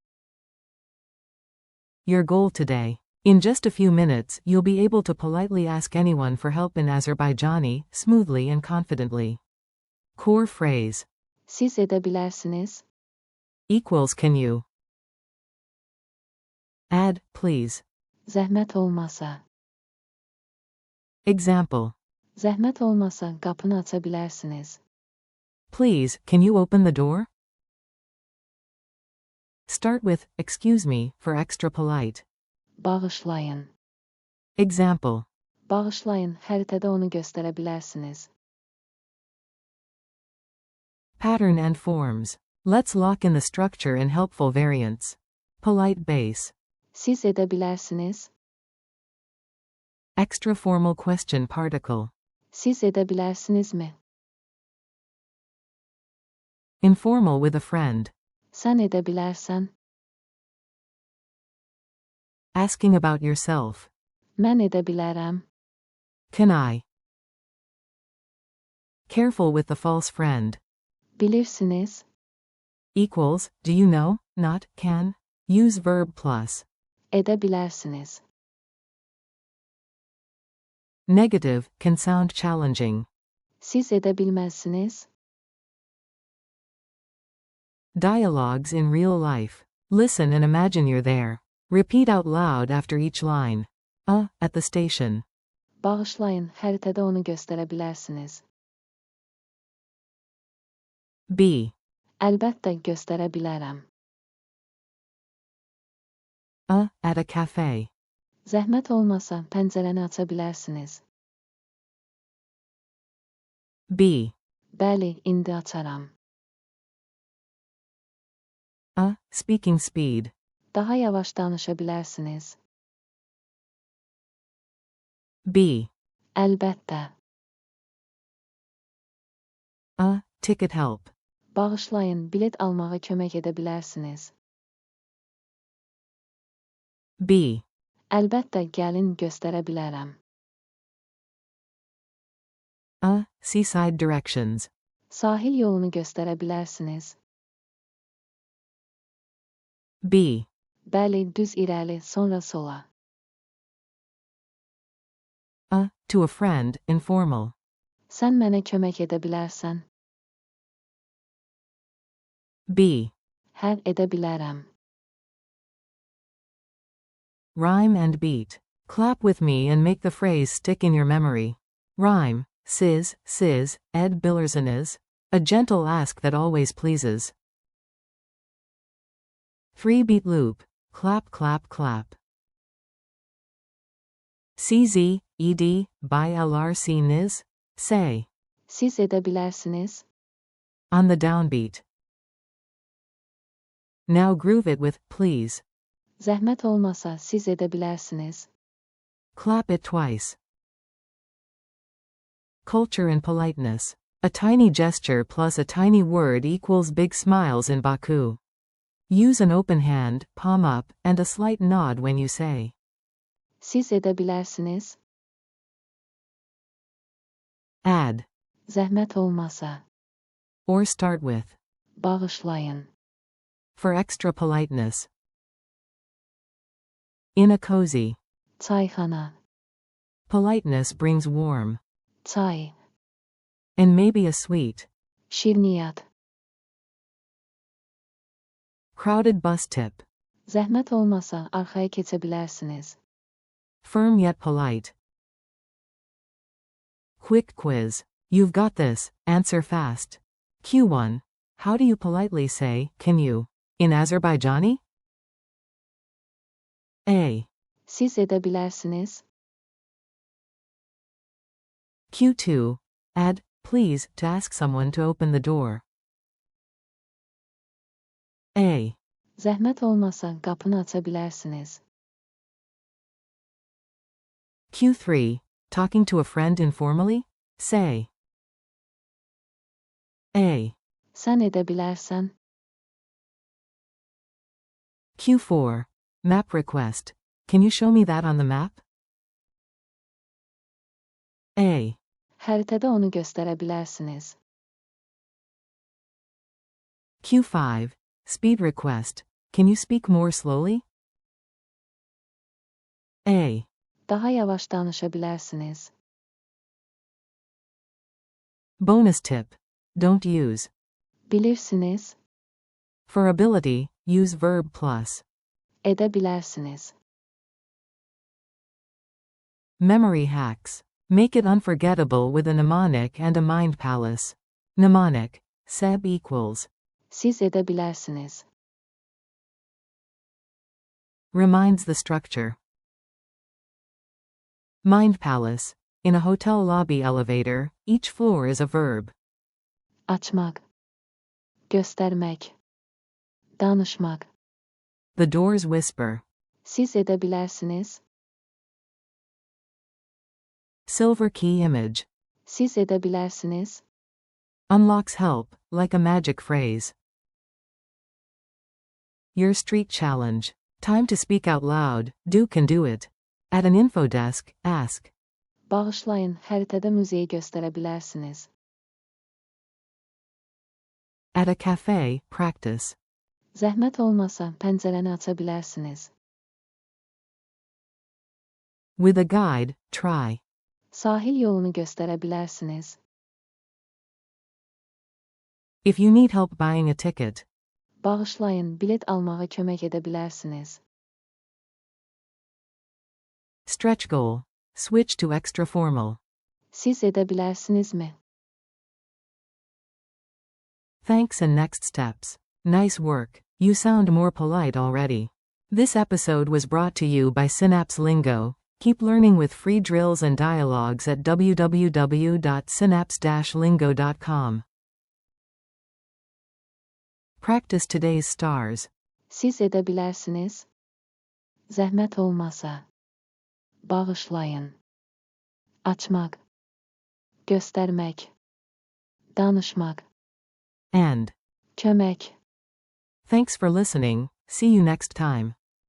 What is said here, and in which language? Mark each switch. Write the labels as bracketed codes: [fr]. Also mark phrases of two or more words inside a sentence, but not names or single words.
[en] Your goal today. In just a few minutes, you'll be able to politely ask anyone for help in Azerbaijani, smoothly and confidently. Core phrase. [az] Siz edebilirsiniz. [en] Equals can you? Add, please. [az] Zəhmət olmasa. [en] Example. [az] Zəhmət olmasa qapını aça bilərsiniz. [en] Please, can you open the door? Start with, excuse me, for extra polite. Bağışlayın. Example. [az] Bağışlayın, xəritədə onu göstərə bilərsiniz. [en] Pattern and forms. Let's lock in the structure and helpful variants. Polite base. [az] Siz edebilirsiniz. [en] Extra formal question particle. [az] Siz edebilirsinizmi? [en] Informal with a friend. [az] Sən edebilərsən. [en] Asking about yourself. [az] Mən edə bilərəm. [en] Can I? Careful with the false friend. Bilirsiniz. Equals, do you know, not, can. Use verb plus. [az] Edə bilərsiniz. [en] Negative, can sound challenging. [az] Siz edə bilməzsiniz. [en] Dialogues in real life. Listen and imagine you're there. Repeat out loud after each line. At the station. [az] Bağışlayın, xəritədə onu göstərə bilərsiniz. [en] B. [az] Əlbəttə göstərə bilərəm. [en] At a cafe. [az] Zəhmət olmasa pəncərəni aça bilərsiniz. [en] B. [az] Bəli, indi açaram. [en] Speaking speed. [az] Daha yavaş danışa bilərsiniz. [en] B. Əlbəttə. Ticket help. [az] Bağışlayın, bilet almağa kömək edə bilərsiniz. [en] B. [az] Əlbəttə, gəlin göstərə bilərəm. [en] Seaside directions. [az] Sahil yolunu göstərə bilərsiniz. [en] B. [az] Bəli, düz irəli, sonra sola. [en] To a friend, informal. [az] Sən mənə kömək edə bilərsən. [en] B. [az] Hər edə bilərəm. [en] Rhyme and beat. Clap with me and make the phrase stick in your memory. Rhyme. [az] Siz, ed bilirsiniz. [en] A gentle ask that always pleases. 3-beat loop. Clap, clap, clap. CZ, [az] ed, bilirsiniz. Say. Siz edə bilərsiniz. [en] On the downbeat. Now groove it with, please. [az] Zəhmət olmasa siz edə bilərsiniz. [en] Clap it twice. Culture and politeness. A tiny gesture plus a tiny word equals big smiles in Baku. Use an open hand, palm up, and a slight nod when you say. [az] Siz edə bilərsiniz. [en] Add. [az] Zəhmət olmasa. [en] Or start with. Bağışlayın. For extra politeness. In a cozy. Çayxana. Politeness brings warm. Çay. And maybe a sweet. Şirniyyat. Crowded bus tip. [az] Zəhmət olmasa arxaya keçə bilərsiniz. [en] Firm yet polite. Quick quiz. You've got this, answer fast. Q1. How do you politely say, can you? In Azerbaijani? A. [az] Siz edebilirsiniz. [en] Q2. Add, please, to ask someone to open the door. A. [az] Zəhmət olmasa qapını açabilirsiniz. [en] Q3. Talking to a friend informally? Say. A. [az] Sən edə bilərsən. [en] Q4. Map request. Can you show me that on the map? A. [az] Xəritədə onu göstərə bilərsiniz. [en] Q5. Speed request. Can you speak more slowly? A. [az] Daha yavaş danışa bilərsiniz. [en] Bonus tip. Don't use. Bilirsiniz. For ability, use verb plus. [az] Edə bilərsiniz. [en] Memory hacks. Make it unforgettable with a mnemonic and a mind palace. Mnemonic. Seb equals. [az] Siz edə bilərsiniz. [en] Reminds the structure. Mind palace. In a hotel lobby elevator, each floor is a verb. [az] Açmaq. Göstərmək. Danışmaq. [en] The doors whisper. [az] Siz edə bilərsiniz. [en] Silver key image. [az] Siz edə bilərsiniz. [en] Unlocks help, like a magic phrase. Your street challenge. Time to speak out loud. Do can do it. At an info desk, ask. [az] Bağışlayın, xəritədə muzeyi göstərə bilərsiniz. [en] At a cafe, practice. [az] Zəhmət olmasa pəncərəni aça bilərsiniz. [en] With a guide, try. [az] Sahil yolunu göstərə bilərsiniz. [en] If you need help buying a ticket. [az] Bağışlayın, bilet almağa kömək edə bilərsiniz. [en] Stretch goal. Switch to extra formal. [az] Siz edə bilərsinizmi? [en] Thanks and next steps. Nice work. You sound more polite already. This episode was brought to you by Synapse Lingo. Keep learning with free drills and dialogues at www.synapse-lingo.com. Practice today's stars. [az] Siz edə bilərsiniz. Zəhmət olmasa. Bağışlayın. Açmaq. Göstərmək. Danışmaq. [en] And Kömək. thanks for listening. See you next time.